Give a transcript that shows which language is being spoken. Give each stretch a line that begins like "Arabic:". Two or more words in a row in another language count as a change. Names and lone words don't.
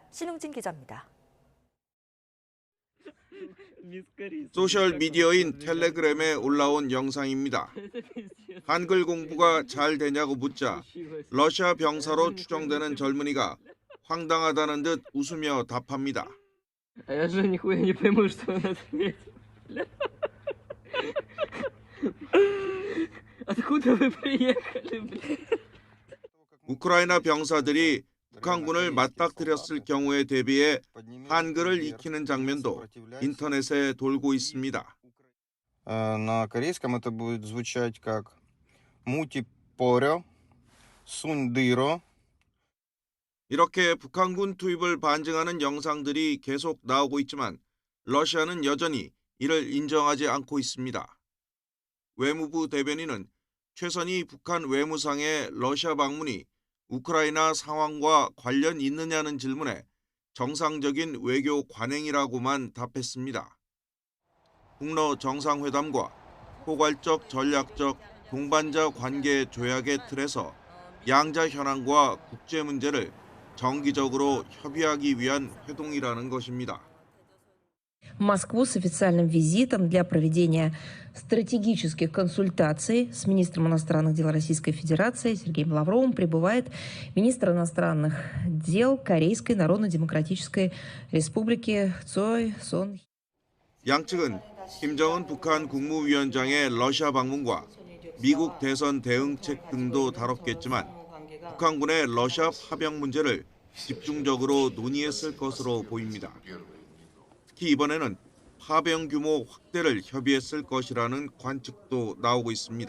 Korean: 신웅진 기자입니다. 소셜미디어인 텔레그램에 올라온 영상입니다. 한글 공부가 잘 되냐고 묻자 러시아 병사로 추정되는 젊은이가 황당하다는 듯 웃으며 답합니다.
Russian: Я же нихуя не пойму, что он ответил. Откуда вы приехали, блядь?
Korean: 우크라이나 병사들이 북한군을 맞닥뜨렸을 경우에 대비해 한글을 익히는 장면도 인터넷에 돌고 있습니다.
Russian: На корейском это будет звучать как
Korean: «무기 버려», «손 들어». 이렇게 북한군 투입을 반증하는 영상들이 계속 나오고 있지만 러시아는 여전히 이를 인정하지 않고 있습니다. 외무부 대변인은 최선희 북한 외무상의 러시아 방문이 우크라이나 상황과 관련 있느냐는 질문에 정상적인 외교 관행이라고만 답했습니다. 북러 정상회담과 포괄적 전략적 동반자 관계 조약의 틀에서 양자 현안과 국제 문제를 정기적으로 협의하기 위한 회동이라는 것입니다.
Russian: В Москву с официальным визитом для проведения стратегических консультаций с министром иностранных дел Российской Федерации Сергеем Лавровым прибывает министр иностранных дел Корейской Народно-Демократической Республики Цой Сон.
Korean: 양측은 김정은 북한 국무위원장의 러시아 방문과 미국 대선 대응책 등도 다뤘겠지만 북한군의 러시아 파병 문제를 집중적으로 논의했을 것으로 보입니다. 특히 이번에는 파병 규모 확대를 협의했을 것이라는 관측도 나오고 있습니다.